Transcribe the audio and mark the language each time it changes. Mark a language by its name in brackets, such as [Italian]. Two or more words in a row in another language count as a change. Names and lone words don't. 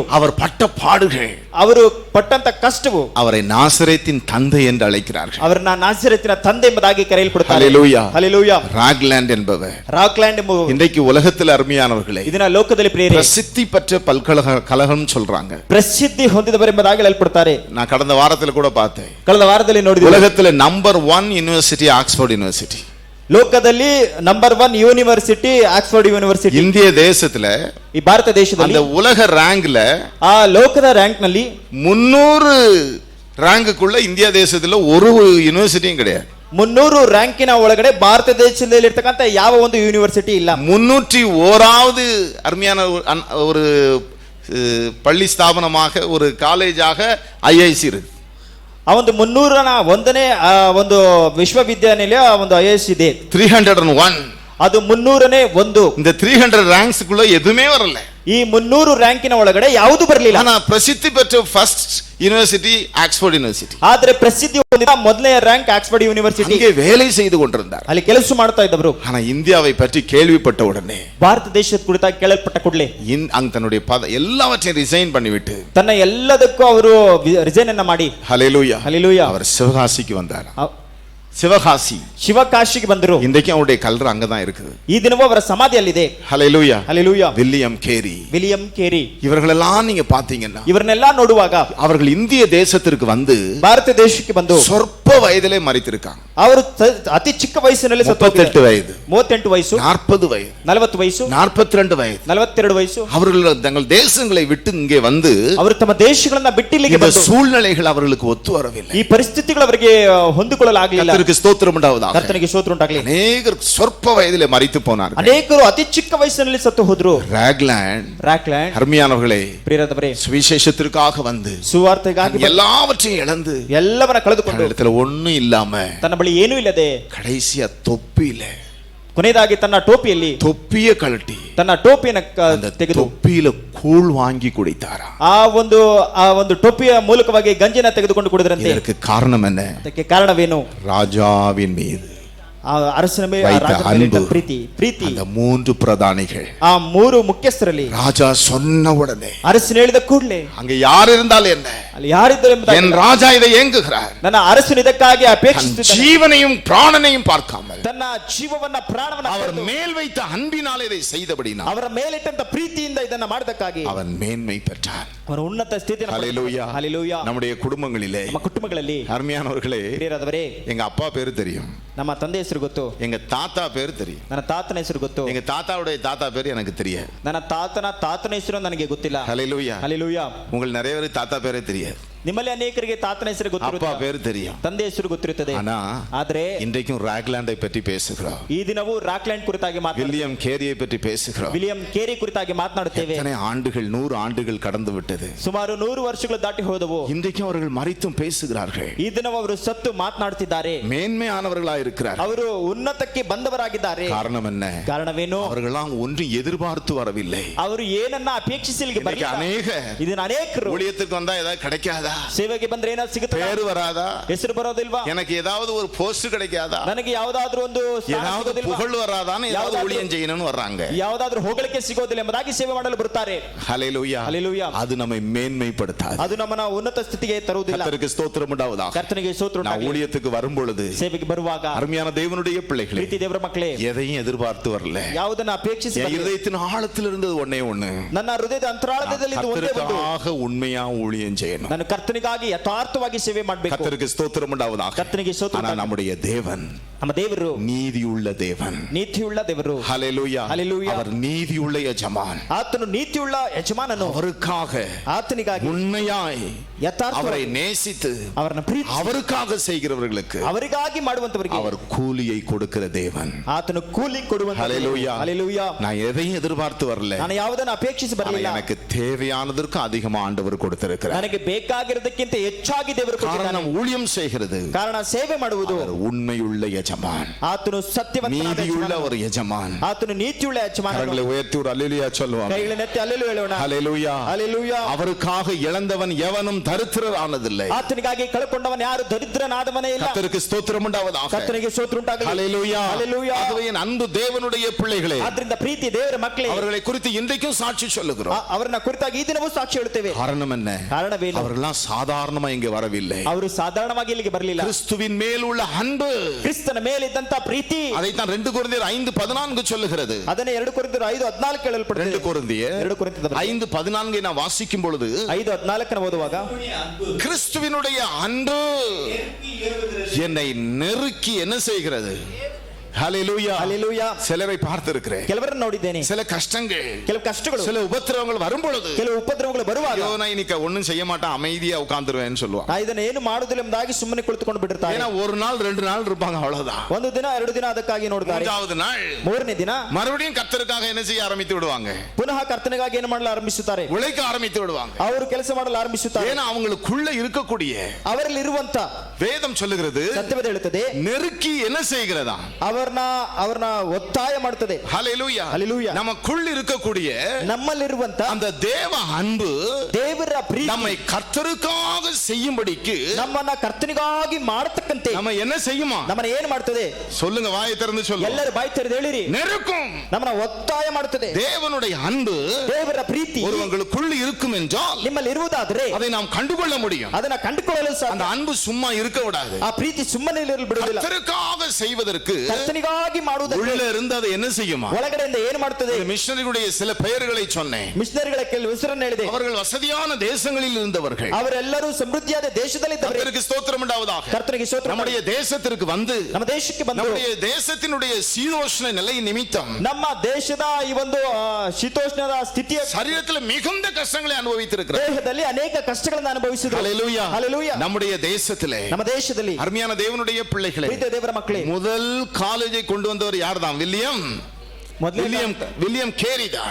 [Tamil] அவர் பட்ட பாடுகள், [Kannada] ಅವರು ಪಟ್ಟಂತ ಕಷ್ಟವು [Tamil] அவரை நாசரேத்தின் தந்தை என்று அழைக்கிறார்கள். [Kannada] ಅವರನ್ನ ನಾಸರೇತಿನ ತಂದೆ ಎಂಬುದಾಗಿ ಕರೆಯಲ್ಪಡುತ್ತಾರೆ. [Tamil] ஹல்லேலೂயா, [Kannada] ಹಲ್ಲೆಲೂಯಾ. [Tamil] ராக்லாண்ட் என்பவர் [Kannada] ರಾಕ್ಲ್ಯಾಂಡ್ ಎಂಬ [Tamil] இன்றைக்கு உலகத்தில் அருமையானவர்களே [Kannada] ಇದನ್ನ ಲೋಕದಲ್ಲಿ ಪ್ರಿಯರೇ [Tamil] பிரசித்தி பெற்ற பல்கலைக்கழகம் சொல்றாங்க. [Kannada] ಪ್ರಸಿದ್ಧಿ ಹೊಂದಿದವರು ಎಂಬುದಾಗಿ ಹೇಳಲ್ಪಡ್ತಾರೆ. [Tamil] நான் கடந்த வாரத்துல கூட பார்த்தேன். [Kannada] ಕಳೆದ ವಾರದಲ್ಲಿ ನೋಡಿದ್ವಿ, [Tamil] உலகத்துல [English] number 1 university [Tamil] ஆக்ஸ்போர்ட் யூனிவர்சிட்டி. [Kannada] ಲೋಕದಲ್ಲಿ [English] number 1 university [Kannada] ಆಕ್ಸ್ಫರ್ಡ್ ಯೂನಿವರ್ಸಿಟಿ. [Tamil] இந்திய தேசத்துல [Kannada] ಈ ಭಾರತ ದೇಶದಲ್ಲಿ [Tamil] அந்த உலக ரேங்க்ல [Kannada] ಆ ಲೋಕದ ರ್ಯಾಂಕ್ ನಲ್ಲಿ [Tamil] 300 ரேங்குக்குள்ள இந்திய தேசத்துல ஒரு யூனிவர்சிட்டியும் கிடையாது. [Kannada] 300 ರ್ಯಾಂಕಿನ ಒಳಗಡೆ ಭಾರತ ದೇಶದಲ್ಲಿ ಇರ್ತಕ್ಕಂಥ ಯಾವ ಒಂದು ಯೂನಿವರ್ಸಿಟಿ ಇಲ್ಲ. [Tamil] 301வது அருமையான ஒரு பள்ளி ஸ்தாபனமாக ஒரு காலேஜாக ஐஐசி இருக்கு. [Kannada] ಆ ಒಂದು 301ನೇ ಒಂದು ವಿಶ್ವವಿದ್ಯಾನಿಲಯ ಒಂದು ಐಎಸ್ ಇದೆ. [Tamil] 301 [Kannada] ಅದು 300ನೇ ಒಂದು. [Tamil] இந்த 300 ரேங்க்ஸ்க்குள்ள எதுவுமே வரல. [Kannada] ಈ 300 ರ್ಯಾಂಕಿನ ಒಳಗಡೆ ಯಾವುದು ಬರಲಿಲ್ಲ. [Tamil] ஆனா பிரசித்தி பெற்ற [English] first university [Tamil] ஆக்ஸ்போர்ட் யூனிவர்சிட்டி. [Kannada] ಆದ್ರೆ ಪ್ರಸಿದ್ಧಿ ಹೊಂದಿದ ಮೊದಲನೇ ರ್ಯಾಂಕ್ ಆಕ್ಸ್ಫರ್ಡ್ ಯೂನಿವರ್ಸಿಟಿ. [Tamil] அங்கே வேலை செய்து கொண்டிருந்தார். [Kannada] ಅಲ್ಲಿ ಕೆಲಸ ಮಾಡ್ತಾ ಇದ್ದವರು. [Tamil] ஆனா இந்தியாவை பற்றி கேள்விப்பட்ட உடனே [Kannada] ಭಾರತ ದೇಶದ ಕುರಿತಾಗಿ ಕೇಳಲ್ಪಟ್ಟ ಕೂಡಲೇ [Tamil] அங்க தன்னுடைய எல்லாவற்றையும் ரிசைன் பண்ணிவிட்டு [Kannada] ತನ್ನ ಎಲ್ಲದಕ್ಕೂ ಅವರು ರಿಸೈನ್ ಅನ್ನ ಮಾಡಿ [Tamil] ஹல்லேலூயா [Kannada] ಹಲ್ಲೆಲೂಯಾ [Tamil] அவர் சிவகாசிக்கு வந்தார். சிவகாசி [Kannada] ಶಿವಕಾಶಿಗೆ ಬಂದರು. [Tamil] இன்றைக்கும் அவருடைய கல்லறை அங்கதான் இருக்குது. [Kannada] ಈ ದಿನವೂ ಅವರ ಸಮಾಧಿಯಲ್ಲಿದೆ. [Tamil] ஹல்லேலூயா, [Kannada] ಹಲ್ಲೆಲೂಯಾ. [Tamil] வில்லியம் கேரி, [Kannada] ವಿಲಿಯಂ ಕೇರಿ [Tamil] இவர்களெல்லாம் நீங்க பாத்தீங்கன்னா [Kannada] ಇವರನ್ನೆಲ್ಲ ನೋಡುವಾಗ [Tamil] அவர்கள் இந்திய தேசத்திற்கு வந்து [Kannada] ಭಾರತ ದೇಶಕ್ಕೆ ಬಂದು [Tamil] சொற்ப வயதிலே மரித்திருக்காங்க. [Kannada] ಅವರು ಅತಿ ಚಿಕ್ಕ ವಯಸ್ಸಿನಲ್ಲಿ [Tamil] 38 வயது, [Kannada] 38 ವಯಸ್ಸು, [Tamil] 40 வயது, [Kannada] 40 ವಯಸ್ಸು, [Tamil] 42 வயது, [Kannada] 42 ವಯಸ್ಸು. [Tamil] அவர்கள் தங்கள் தேசங்களை விட்டு இங்கே வந்து [Kannada] ಅವರು ತಮ್ಮ ದೇಶಗಳನ್ನ ಬಿಟ್ಟು ಇಲ್ಲಿಗೆ [Tamil] இந்த [Kannada] ಬಂದು [Tamil] சூழ்நிலைகள் அவர்களுக்கு ஒத்து வரவில்லை. [Kannada] ಈ ಪರಿಸ್ಥಿತಿಗಳು ಅವರಿಗೆ ಹೊಂದಿಕೊಳ್ಳಲಾಗಲಿಲ್ಲ. [Tamil] கர்த்தருக்கு ஸ்தோத்திரம் உண்டாவதாக. [Kannada] ಕರ್ತನಿಗೆ ಸ್ತೋತ್ರ ಉಂಟಾಗಲಿ. [Tamil] அநேகர் சொற்ப வயதிலே மரித்து போனார்கள். [Kannada] ಅನೇಕರು ಅತಿ ಚಿಕ್ಕ ವಯಸ್ಸಿನಲ್ಲಿ ಸತ್ತು ಹೋದ್ರು. ರಾಕ್ಲ್ಯಾಂಡ್ [Tamil] அருமையானவர்களே, [Kannada] ಪ್ರಿಯರದವರೇ, [Tamil] சுவிசேஷத்திற்காக வந்து [Kannada] ಸುವಾರ್ತೆಗಾಗಿ [Tamil] எல்லாவற்றையும் இழந்து [Kannada] ಎಲ್ಲವನ್ನ ಕಳೆದುಕೊಂಡು [Tamil] இடத்துல ஒண்ணும் இல்லாம [Kannada] ತನ್ನ ಬಳಿ ಏನೂ ಇಲ್ಲದೆ [Tamil] கடைசியா தொப்பியில [Kannada] ಕೊನೆಯದಾಗಿ ತನ್ನ ಟೋಪಿಯಲ್ಲಿ [Tamil] தொப்பிய கழட்டி [Kannada] ತನ್ನ ಟೋಪಿಯನ್ನು ತೆಗೆದು [Tamil] தொப்பியில கூழ் வாங்கி குடித்தாரா. [Kannada] ಆ ಒಂದು ಟೋಪಿಯ ಮೂಲಕವಾಗಿ ಗಂಜಿನ ತೆಗೆದುಕೊಂಡು ಕುಡಿದ್ರಂತೆ. [Tamil] இதற்கு காரணம் என்ன? [Kannada] ಅದಕ್ಕೆ ಕಾರಣವೇನು? [Tamil] ராஜாவின் மீது [Kannada] ಆ ಅರಸನ ಮೇಲೆ [Tamil] வைத்த அன்பு. [Kannada] ಪ್ರೀತಿ. [Tamil] அந்த 3 பிரதானிகள், [Kannada] ಆ 3 ಮುಖ್ಯಸ್ಥರಲ್ಲಿ [Tamil] ராஜா சொன்ன உடனே [Kannada] ಅರಸನ ಹೇಳಿದ ಕೂಡಲೇ [Tamil] அங்க யார் இருந்தாலும் என்ன, [Kannada] ಅಲ್ಲಿ ಯಾರಿದ್ದರು ಎಂಬುದಾಗಿ [Tamil] என் ராஜா இதை ஏங்குகிறார். [Kannada] ನನ್ನ ಅರಸನ ಇದಕ್ಕಾಗಿ ಅಪೇಕ್ಷಿಸುತ್ತಿದ್ದಾನೆ. [Tamil] ஜீவனையும் பிராணனையும் பார்க்காமல் [Kannada] ತನ್ನ ಜೀವವನ್ನ ಪ್ರಾಣವನ್ನ [Tamil] அவர் [Kannada] ಕೊಟ್ಟು [Tamil] மேல் வைத்த அன்பினால் இதை செய்தபடினால் [Kannada] ಅವರ ಮೇಲಿಟ್ಟಂತ ಪ್ರೀತಿಯಿಂದ ಇದನ್ನ ಮಾಡದಕ್ಕಾಗಿ [Tamil] அவன் மேன்மை பெற்றான். [Kannada] ಅವರ ಉನ್ನತ ಸ್ಥಿತಿಯನ್ನು [Tamil] ஹல்லேலூயா. [Kannada] ಹಲ್ಲೆಲೂಯಾ. [Tamil] நம்முடைய குடும்பங்களிலே [Kannada] ನಮ್ಮ ಕುಟುಂಬಗಳಲ್ಲಿ [Tamil] அருமையானவர்களே, [Kannada] ಪ್ರಿಯರಾದವರೇ, [Tamil] எங்க அப்பா பேரு தெரியும், [Kannada] ನಮ್ಮ ತಂದೆ ಹೆಸರು ಗೊತ್ತು, [Tamil] எங்க தாத்தா பேரு தெரியும், [Kannada] ನನ್ನ ತಾತನ ಹೆಸರು ಗೊತ್ತು, [Tamil] எங்க தாத்தாவுடைய தாத்தா பேரு எனக்கு தெரியாது. [Kannada] ನನ್ನ ತಾತನ ಹೆಸರು ನನಗೆ ಗೊತ್ತಿಲ್ಲ. [Tamil] ஹல்லேலூயா. [Kannada] ಹಲ್ಲೆಲೂಯಾ. [Tamil] உங்கள் நிறைய பேருக்கு தாத்தா பேரே தெரியாது. [Kannada] ನಿಮ್ಮಲ್ಲಿ ಅನೇಕರಿಗೆ ತಾತನ ಹೆಸರು [Tamil] அப்பா [Kannada] ಗೊತ್ತಿರುತ್ತದೆ, [Tamil] பேரு தெரியும். [Kannada] ತಂದೆ ಹೆಸರು ಗೊತ್ತಿರುತ್ತದೆ. [Tamil] ஆனா [Kannada] ಆದ್ರೆ [Tamil] இன்றைக்கும் ராக்லாண்டை பற்றி பேசுகிறோம், [Kannada] ಈ ದಿನವೂ ರಾಕ್ಲ್ಯಾಂಡ್ ಕುರಿತಾಗಿ [Tamil] வில்லியம் கேரியை பற்றி பேசுகிறோம். [Kannada] ವಿಲಿಯಂ ಕೇರಿ ಕುರಿತಾಗಿ ಮಾತನಾಡುತ್ತೇವೆ. [Tamil] எத்தனை ஆண்டுகள், 100 ஆண்டுகள் கடந்து விட்டது. [Kannada] ಸುಮಾರು 100 ವರ್ಷಗಳು ದಾಟಿ ಹೋದವು. [Tamil] இன்றைக்கும் அவர்கள் மரித்தும் பேசுகிறார்கள். [Kannada] ಈ ದಿನ ಅವರು ಸತ್ತು ಮಾತನಾಡುತ್ತಿದ್ದಾರೆ. [Tamil] மேன்மையானவர்களாக இருக்கிறார். [Kannada] ಅವರು ಉನ್ನತಕ್ಕೆ ಬಂದವರಾಗಿದ್ದಾರೆ. [Tamil] காரணம் என்ன? [Kannada] ಕಾರಣವೇನು? [Tamil] அவர்களாம் ஒன்றும் எதிர்பார்த்து வரவில்லை. [Kannada] ಅವರು ಏನನ್ನ ಅಪೇಕ್ಷಿಸಿ ಇಲ್ಲಿಗೆ [Tamil] இன்னைக்கு [Kannada] ಬರಲಿಲ್ಲ. [Tamil] அநேக [Kannada] ಇದನ್ನ ಅನೇಕರು [Tamil] ஊழியத்துக்கு வந்தா ஏதாவது கிடைக்காதா, கிடைக்காதா? [Kannada] ಸೇವೆಗೆ ಬಂದ್ರೆ ಏನಾದ್ರು ಸಿಗುತ್ತಾ? [Tamil] பேரு வராதா? [Kannada] ಹೆಸರು ಬರೋದಿಲ್ವಾ? [Tamil] எனக்கு ஏதாவது ஒரு போஸ்ட் கிடைக்காதா? [Kannada] ನನಗೆ ಯಾವ್ದಾದ್ರು ಒಂದು ಸ್ಥಾನ [Tamil] ஏதாவது [Kannada] ಸಿಗೋದಿಲ್ವಾ? [Tamil] புகழ் வராதான்னு ஏதாவது ஊழியம் செய்யணும்னு வர்றாங்க. [Kannada] ಯಾವ್ದಾದ್ರು ಹೊಗಳಿಕೆ ಸಿಗೋದಿಲ್ಲ ಎಂಬುದಾಗಿ ಸೇವೆ ಮಾಡಲು ಬರುತ್ತಾರೆ. [Tamil] ஹல்லேலூயா. ஹல்லேலூயா. அது நம்மை மேன்மைப்படுத்தாது. [Kannada] ಅದು ನಮ್ಮನ್ನ ಉನ್ನತ ಸ್ಥಿತಿಗೆ ತರುವುದಿಲ್ಲ. [Tamil] கர்த்தருக்கு ஸ்தோத்திரம் உண்டாவதாக. [Kannada] ಕರ್ತನಿಗೆ ಸ್ತೋತ್ರ [Tamil] நான் [Kannada] ಉಂಟಾಗಲಿ. [Tamil] ஊழியத்துக்கு வரும் பொழுது [Kannada] ಸೇವೆಗೆ ಬರುವಾಗ [Tamil] அருமையான தேவனுடைய பிள்ளைகளே, [Kannada] ಪ್ರೀತಿ ದೇವರ ಮಕ್ಕಳೇ, [Tamil] எதையும் எதிர்பார்த்து வரல. [Kannada] ಯಾವುದನ್ನ ಅಪೇಕ್ಷಿಸಿ [Tamil] என் [Kannada] ಬರಲಿಲ್ಲ. [Tamil] இருதயத்தின் ஆழத்தில் இருந்தது ஒண்ணே ஒண்ணு. [Kannada] ನನ್ನ ಹೃದಯದ ಅಂತರಾಳದಲ್ಲಿ ಇದು ಒಂದೇ ಒಂದು. [Tamil] கர்த்தருக்காக உண்மையா ஊழியம் செய்யணும். [Kannada] ನಾನು ಕರ್ತನಿಗಾಗಿ ಯಥಾರ್ಥವಾಗಿ ಸೇವೆ ಮಾಡಬೇಕು. [Tamil] கர்த்தருக்கு ஸ்தோத்திரம் உண்டாவதாக. [Kannada] ಕರ್ತನಿಗೆ ಸ್ತೋತ್ರ [Tamil] ஆனா [Kannada] ಉಂಟಾಗಲಿ. [Tamil] நம்முடைய தேவன் [Kannada] ನಮ್ಮ ದೇವರು [Tamil] நீதியுள்ள தேவன். [Kannada] ನೀತಿಯುಳ್ಳ ದೇವರು. [Tamil] ஹல்லேலூயா. ஹல்லேலூயா. அவர் நீதியுள்ள எஜமான். [Kannada] ಆತನು ನೀತಿಯುಳ್ಳ ಯಜಮಾನನು. [Tamil] அவருக்காக [Kannada] ಆತನಿಗಾಗಿ [Tamil] உண்மையாய் [Kannada] ಯಥಾರ್ಥ [Tamil] அவரை நேசித்து [Kannada] ಅವರನ್ನ ಪ್ರೀತಿ [Tamil] அவருக்காக செய்கிறவர்களுக்கு [Kannada] ಅವರಿಗಾಗಿ ಮಾಡುವಂತವರಿಗೆ [Tamil] அவர் கூலியை கொடுக்கிற தேவன். [Kannada] ಆತನು ಕೂಲಿ ಕೊಡುವಂತ. [Tamil] ஹல்லேலூயா. ஹல்லேலூயா. நான் எதையும் எதிர்பார்த்து வரல. [Kannada] ನಾನು ಯಾವುದನ್ನ ಅಪೇಕ್ಷಿಸಿ [Tamil] ஆனா [Kannada] ಬರಲಿಲ್ಲ. [Tamil] எனக்கு தேவையானதற்கு அதிகமா ஆண்டவர் கொடுத்திருக்கிறார். [Kannada] ನನಗೆ ಬೇಕಾಗಿರೋದಕ್ಕಿಂತ ಹೆಚ್ಚಾಗಿ ದೇವರು ಕೊಟ್ಟಿದ್ದಾನೆ. [Tamil] காரணம் ஊழியம் செய்கிறது. [Kannada] ಕಾರಣ ಸೇವೆ ಮಾಡುವುದು. [Tamil] அவர் உண்மையுள்ள எஜமான். [Kannada] ಆತನು ಸತ್ಯವಂತನಾದ [Tamil] நீதியுள்ள [Kannada] ಯಜಮಾನನು. [Tamil] ஒரு எஜமான். [Kannada] ಆತನು ನೀತಿಯುಳ್ಳ ಯಜಮಾನನು. [Tamil] கரங்களை உயர்த்தி ஒரு அல்லேலூயா சொல்லுவாங்க. [Kannada] ಕೈಗಳನ್ನೆತ್ತಿ ಹಲ್ಲೆಲೂಯಾ ಹೇಳೋಣ. [Tamil] ஹல்லேலூயா. [Kannada] ಹಲ್ಲೆಲೂಯಾ. [Tamil] அவருக்காக இழந்தவன் எவனும் தரித்திரரானதில்லை. [Kannada] ಆತನಿಗಾಗಿ ಕಳಕೊಂಡವನ ಯಾರು ದರಿದ್ರನಾದವನೇ ಇಲ್ಲ. [Tamil] கர்த்தருக்கு ஸ்தோத்திரம் உண்டாவதாக. [Kannada] ಕರ್ತನಿಗೆ ಸ್ತೋತ್ರ ಉಂಟಾಗಲಿ. [Tamil] ஹல்லேலூயா. ஹல்லேலூயா. ஆகவே என் அன்பு தேவனுடைய பிள்ளைகளே, [Kannada] ಆದ್ರಿಂದ ಪ್ರೀತಿ ದೇವರ ಮಕ್ಕಳೇ, [Tamil] அவர்களை குறித்து இன்றைக்கும் சாட்சி சொல்லுகிறோம். [Kannada] ಅವರನ್ನ ಕುರಿತಾಗಿ ಈ ದಿನವೂ ಸಾಕ್ಷಿ ಹೇಳುತ್ತೇವೆ. [Tamil] காரணம் என்ன? [Kannada] ಕಾರಣವೇನು? [Tamil] அவர்கள்லாம் சாதாரணமா இங்க வரவில்லை. [Kannada] ಅವರು ಸಾಧಾರಣವಾಗಿ ಇಲ್ಲಿಗೆ ಬರಲಿಲ್ಲ. [Tamil] கிறிஸ்துவின் மேல் உள்ள அன்பு, [Kannada] ಕ್ರಿಸ್ತನ ಮೇಲಿದ್ದಂತ ಪ್ರೀತಿ, [Tamil] அதைத்தான் 2 கொரிந்தியர் 5:14 சொல்லுகிறது. [Kannada] ಅದನ್ನೇ 2 ಕೊರಿಂಥಿಯರು 5:14 ಹೇಳಲ್ಪಡುತ್ತದೆ. [Tamil] 2 கொரிந்தியர் [Kannada] 2 ಕೊರಿಂಥಿಯರು [Tamil] 5:14 நான் வாசிக்கும் பொழுது [Kannada] 5:14 ಓದುವಾಗ [Tamil] கிறிஸ்துவினுடைய அன்பு என்னை நெருக்கி என்ன செய்கிறது? ஹல்லேலூயா. ஹல்லேலூயா. சிலரை பார்த்திருக்கிறேன். [Kannada] ಕೆಲವರನ್ನು ನೋಡಿದ್ದೇನೆ. [Tamil] சில கஷ்டங்கள், [Kannada] ಕೆಲವು ಕಷ್ಟಗಳು, [Tamil] சில உபத்திரவங்கள் வரும் பொழுது [Kannada] ಕೆಲವು ಉಪದ್ರವಗಳು ಬರುವಾಗ [Tamil] ஐயோ நான் இன்னைக்கு ஒண்ணும் செய்ய மாட்டேன், அமைதியா உட்கார்ந்துருவேன்னு சொல்லுவான். [Kannada] ಇದನ್ನ ಏನು ಮಾಡುವುದಿಲ್ಲ ಎಂಬುದಾಗಿ ಸುಮ್ಮನೆ ಕುಳಿತುಕೊಂಡು ಬಿಡುತ್ತಾರೆ. [Tamil] ஏன்னா ஒரு நாள் 2 நாள் இருப்பாங்க, அவ்வளவுதான். [Kannada] ಒಂದು ದಿನ 2 ದಿನ ಅದಕ್ಕಾಗಿ ನೋಡ್ತಾರೆ. [Tamil] மூன்றாவது நாள், [Kannada] ಮೂರನೇ ದಿನ [Tamil] மறுபடியும் கர்த்தருக்காக என்ன செய்ய ஆரம்பித்து விடுவாங்க? [Kannada] ಪುನಃ ಕರ್ತನಿಗಾಗಿ ಏನು ಮಾಡಲು ಆರಂಭಿಸುತ್ತಾರೆ? [Tamil] உழைக்க ஆரம்பித்து விடுவாங்க. [Kannada] ಅವರು ಕೆಲಸ ಮಾಡಲು ಆರಂಭಿಸುತ್ತಾರೆ. [Tamil] ஏன்னா அவங்களுக்குள்ள இருக்கக்கூடிய [Kannada] ಅವರಲ್ಲಿ ಇರುವಂತ [Tamil] வேதம் சொல்லுகிறது, [Kannada] ಸತ್ಯವೇದ ಹೇಳುತ್ತದೆ, [Tamil] நெருக்கி என்ன செய்கிறதா? [Kannada] ಅವರನ್ನ ಒತ್ತಾಯ ಮಾಡುತ್ತದೆ. [Tamil] ஹல்லேலூயா. ஹல்லேலூயா. நமக்குள்ள இருக்கக்கூடிய [Kannada] ನಮ್ಮಲ್ಲಿರುವಂತ [Tamil] அந்த தேவ அன்பு [Kannada] ದೇವರ ಪ್ರೀತಿ [Tamil] நம்மை கர்த்தருக்காக செய்யும்படிக்கு [Kannada] ನಮ್ಮನ್ನ ಕರ್ತನಿಗಾಗಿ ಮಾಡತಕ್ಕಂತೆ [Tamil] நம்ம என்ன செய்யுமா? [Kannada] ನಮ್ಮನ್ನ ಏನು ಮಾಡ್ತದೆ? [Tamil] சொல்லுங்க, வாயை திறந்து சொல்லுங்க. [Kannada] ಎಲ್ಲರೂ ಬಾಯಿ ತೆರೆದು ಹೇಳಿರಿ. [Tamil] நெருக்கும். [Kannada] ನಮ್ಮನ್ನ ಒತ್ತಾಯ ಮಾಡುತ್ತದೆ. [Tamil] தேவனுடைய அன்பு [Kannada] ದೇವರ ಪ್ರೀತಿ [Tamil] ஒருவங்களுக்குள்ள இருக்கும் என்றால் [Kannada] ನಿಮ್ಮಲ್ಲಿ ಇರುವುದಾದರೆ [Tamil] அதை நாம் கண்டுகொள்ள முடியும். [Kannada] ಅದನ್ನ ಕಂಡುಕೊಳ್ಳಲು [Tamil] அந்த [Kannada] ಸಾಧ್ಯ. [Tamil] அன்பு சும்மா இருக்க விடாது. [Kannada] ಆ ಪ್ರೀತಿ ಸುಮ್ಮನೆ ಇರಲು ಬಿಡುವುದಿಲ್ಲ. [Tamil] கர்த்தருக்காக செய்வதற்கு [Kannada] ಕರ್ತನಿಗಾಗಿ ಮಾಡುವುದಕ್ಕೆ [Tamil] உள்ள இருந்து அதை என்ன செய்யுமா? [Kannada] ಒಳಗಡೆಯಿಂದ ಏನು ಮಾಡುತ್ತದೆ? [Tamil] மிஷனரிகளுடைய சில பெயர்களை சொன்னேன். [Kannada] ಮಿಷನರಿಗಳ ಕೆಲವು ಹೆಸರನ್ನು ಹೇಳಿದೆ. [Tamil] அவர்கள் வசதியான தேசங்களில் இருந்தவர்கள். [Kannada] ಅವರೆಲ್ಲರೂ ಸಮೃದ್ಧಿಯಾದ ದೇಶದಲ್ಲಿದ್ದವರು. [Tamil] கர்த்தருக்கு ஸ்தோத்திரம் உண்டாவதாக. [Kannada] ಕರ್ತನಿಗೆ ಸ್ತೋತ್ರ. [Tamil] நம்முடைய தேசத்திற்கு வந்து [Kannada] ನಮ್ಮ ದೇಶಕ್ಕೆ ಬಂದು [Tamil] நம்முடைய தேசத்தினுடைய சீதோஷ்ண நிலை நிமித்தம் [Kannada] ನಮ್ಮ ದೇಶದ ಈ ಒಂದು ಶೀತೋಷ್ಣದ ಸ್ಥಿತಿಯ [Tamil] சரீரத்தில் மிகுந்த கஷ்டங்களை அனுபவித்திருக்கிறார். [Kannada] ದೇಹದಲ್ಲಿ ಅನೇಕ ಕಷ್ಟಗಳನ್ನು ಅನುಭವಿಸಿದರು. [Tamil] ஹல்லேலூயா. ஹல்லேலூயா. நம்முடைய தேசத்திலே, [Kannada] ನಮ್ಮ ದೇಶದಲ್ಲಿ [Tamil] அருமையான தேவனுடைய பிள்ளைகளே, [Kannada] ಪ್ರೀತಿಯ ದೇವರ ಮಕ್ಕಳೇ, [Tamil] முதல் காலேஜை கொண்டு வந்தவர் யார்தான்? வில்லியம் கேரி தான்.